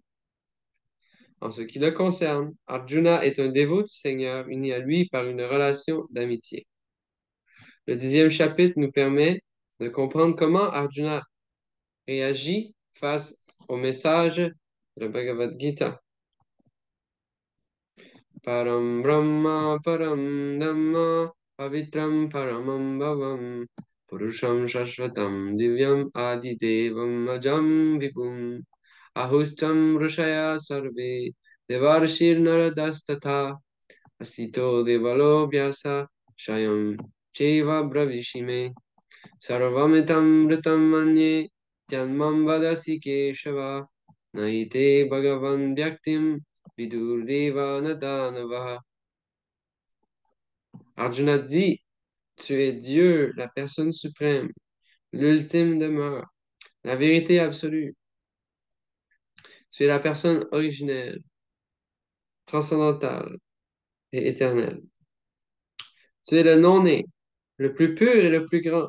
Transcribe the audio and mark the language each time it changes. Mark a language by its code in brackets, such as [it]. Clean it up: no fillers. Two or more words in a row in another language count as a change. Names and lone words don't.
[fr] En ce qui le concerne, Arjuna est un dévot du Seigneur uni à lui par une relation d'amitié. Le 10e chapitre nous permet de comprendre comment Arjuna réagit face au message de la Bhagavad Gita. [sa] परं ब्रह्म परं धाम पवित्रं परमं भवान् पुरुषं शाश्वतं दिव्यम् आदिदेवम् अजं विभुम् आहुस्त्वाम् ऋषयः सर्वे देवर्षिर्नारदस् असितो देवलो व्यासः स्वयं चैव ब्रवीषि मे सर्वम् एतद् ऋतं मन्ये यन्मां वदसि केशव न हि ते भगवन् व्यक्तिं विदुर्देवा न दानवाः. [fr] Arjuna dit, tu es Dieu, la personne suprême, l'ultime demeure, la vérité absolue. Tu es la personne originelle, transcendantale et éternelle. Tu es le non-né, le plus pur et le plus grand.